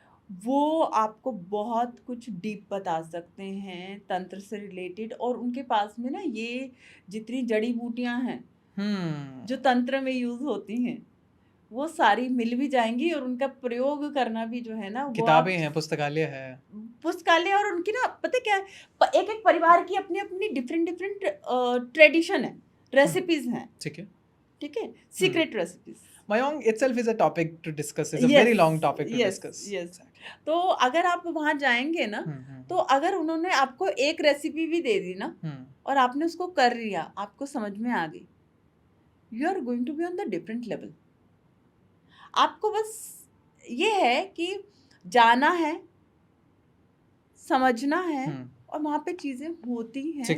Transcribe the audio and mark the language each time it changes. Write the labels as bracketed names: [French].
[Hindi] वो आपको बहुत कुछ डीप बता सकते हैं तंत्र से रिलेटेड, और उनके पास में ना ये जितनी जड़ी बूटियां हैं जो तंत्र में यूज होती हैं, वो सारी मिल भी जाएंगी, और उनका प्रयोग करना भी जो है ना, वो किताबें हैं, पुस्तकालय है। पुस्तकालय, और उनकी ना पता क्या है, एक एक परिवार की अपनी अपनी डिफरेंट डिफरेंट ट्रेडिशन है, रेसिपीज हैं। ठीक है, ठीक है, secret recipes. [English] Mayong itself is a topic to discuss. It's a very long topic to discuss. Yes. [Hindi] तो अगर आप वहां जाएंगे ना, तो अगर उन्होंने आपको एक रेसिपी भी दे दी ना, और आपने उसको कर लिया, आपको समझ में आ गई, [English] You are going to be on the different level. [Hindi] आपको बस ये है कि जाना है, समझना है, और वहां पे चीजें होती हैं।